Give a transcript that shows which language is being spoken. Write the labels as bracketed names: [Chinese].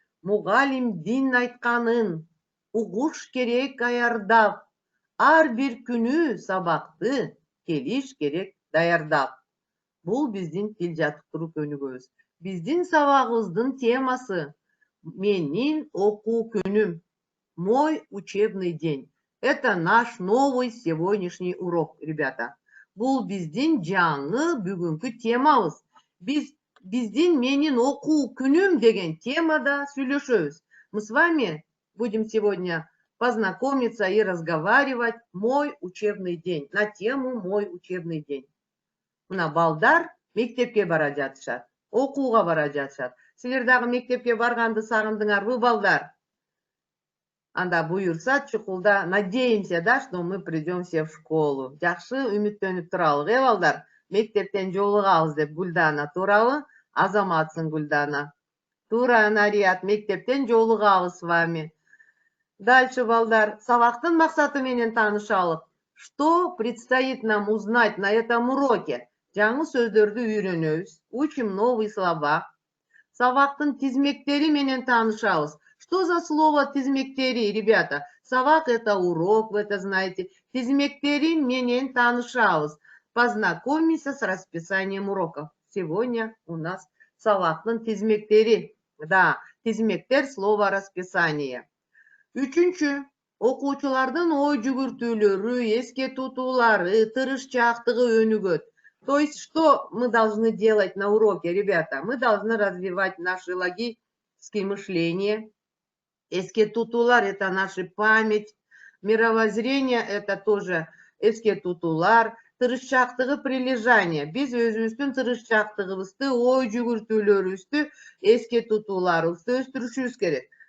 [Kyrgyz] Мугалимдин айтканын угуш керек аярдап, ар бир күнү сабакты келиш керек даярдап. Бул биздин тил жаттыктыруу көнүгүүбүз. Биздин сабагыбыздын темасы менин окуу күнүм. [Russian] Мой учебный день. Это наш новый сегодняшний урок, ребята. [Kyrgyz] Бул биздин жаңы бүгүнкү темабыз. Биздин менин окуу күнүм деген темада сүйлөшөбүз. [Russian] Мы с вами будем сегодня познакомиться и разговаривать мой учебный день, на тему мой учебный день. [Kyrgyz] Мына балдар мектепке бара жатышат, окууга бара жатышат. Силер дагы мектепке барганды сагындыңарбы, балдар? Анда буюрса, чукулда [Russian] надеемся, да, что мы придем все в школу. [Kyrgyz] Жакшы үмүттөнүп туралык, балдар? Мектептен жолугабыз деп. Гүлдана, туурабы? Азаматсың, Гүлдана. Туура, Нарият, мектептен жолугабыз [Russian] с вами. Дальше, [Kyrgyz] балдар, сабактын максаты менен таанышалык. [Russian] Что предстоит нам узнать на этом уроке? [Kyrgyz] Жаңы сөздөрдү үйрөнөбүз. [Russian] Учим новые слова. [Kyrgyz] Сабактын тизмектери менен таанышабыз. [Russian] Что за слово тизмектери, ребята? Сабак — это урок, вы это знаете. [Kyrgyz] Тизмектери менен таанышабыз. [Russian] Познакомимся с расписанием уроков. Сегодня у нас [Kyrgyz] сабактын тизмектери. [Russian] Да, тизмектер слово расписание. [Kyrgyz] 3-чү, окуучулардын ой жүгүртүүлөрү, эске тутуулары, тырышчаактыгы өнүгөт. [Russian] То есть, что мы должны делать на уроке, ребята? Мы должны развивать наше логическое мышление. [Kyrgyz] Эске тутуулар [Russian] — это наша память. Мировоззрение — это тоже [Kyrgyz] эске тутуулар. Тырышчаактыгы прилежание. Биз өзүбүздүн тырышчаактыгыбызды, ой жүгүртүүлөрүбүздү, эске тутууларыбызды өстүрүшүбүз керек.